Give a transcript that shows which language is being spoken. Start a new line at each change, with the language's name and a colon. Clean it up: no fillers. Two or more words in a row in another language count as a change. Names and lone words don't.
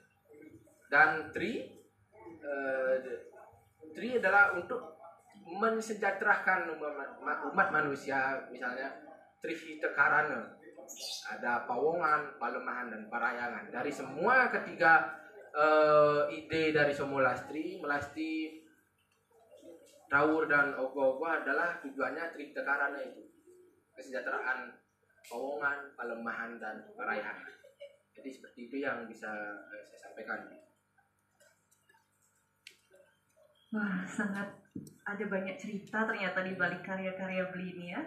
Indonesian: Dan tri adalah untuk mensejahterakan umat manusia, misalnya Trihita Karana, ada pawongan, palemahan dan parayangan. Dari semua ketiga ide dari Somolastri, melasti, tawur dan ogoh-ogoh adalah tujuannya Trihita Karana itu, kesejahteraan pawongan, palemahan dan parayangan. Jadi seperti itu yang bisa saya sampaikan. Wah, sangat ada banyak cerita ternyata di balik karya-karya Beli ini ya.